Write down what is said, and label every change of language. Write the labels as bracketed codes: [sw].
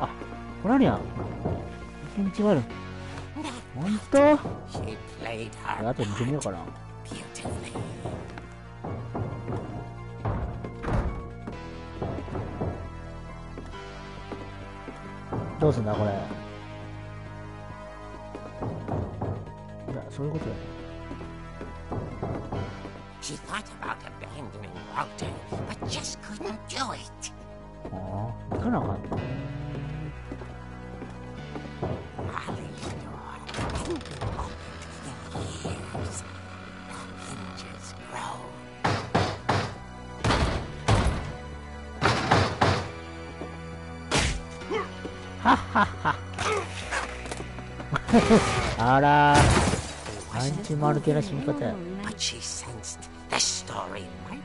[ja] あ、これあるやん抜け道があるほんとあと見てみようかなどうすんだこれいや、そういうことだよ [en] She thought about abandoning Walter, but just couldn't do it. [ja] ああ、行かなあかんの [en] Molly's door hadn't been opened for years. The hinges grow. [ja] はっはっはあらアンチマル系な死に方や [en] But she sensed the story might